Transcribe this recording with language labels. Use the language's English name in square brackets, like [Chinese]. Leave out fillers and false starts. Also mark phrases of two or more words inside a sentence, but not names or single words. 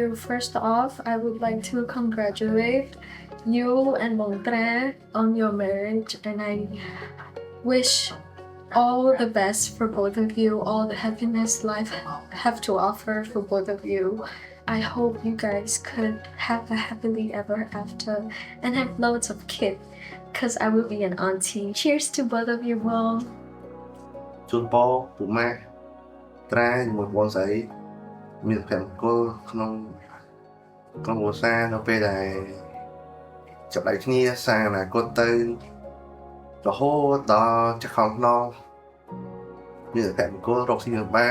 [English] First off, I would like to congratulate you and Montre on your marriage, and I wish all the best for both of you, all the happiness life have to offer for both of you. I hope you guys could have a happily ever after and have loads of kids, because I will be an auntie. Cheers to both of you both. [Khmer] ជូនពរពូម៉ាក់ត្រាជាមួយបងស្រីមានសុភមង្គលក្នុងគ្រួសារនៅពេលដែលចាប់ដៃគ្នាសាងអនាគតទៅរហូតដល់ចខំខ្នងមានសុភមង្គលរកស៊ីបាន